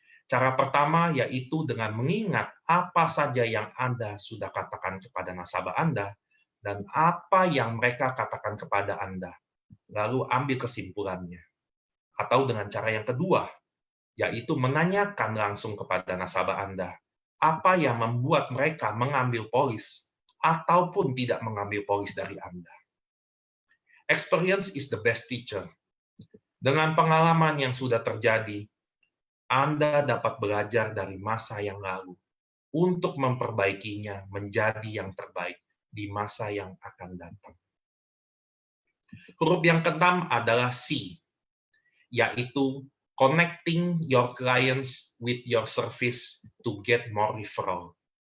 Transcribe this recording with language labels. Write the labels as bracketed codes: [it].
[id] Cara pertama yaitu dengan mengingat apa saja yang Anda sudah katakan kepada nasabah Anda dan apa yang mereka katakan kepada Anda. Lalu ambil kesimpulannya. Atau dengan cara yang kedua, yaitu menanyakan langsung kepada nasabah Anda apa yang membuat mereka mengambil polis ataupun tidak mengambil polis dari Anda. [en] Experience is the best teacher. [id] Dengan pengalaman yang sudah terjadi, Anda dapat belajar dari masa yang lalu untuk memperbaikinya menjadi yang terbaik di masa yang akan datang. Huruf yang keenam adalah C, yaitu [en] connecting your clients with your service to get more referral.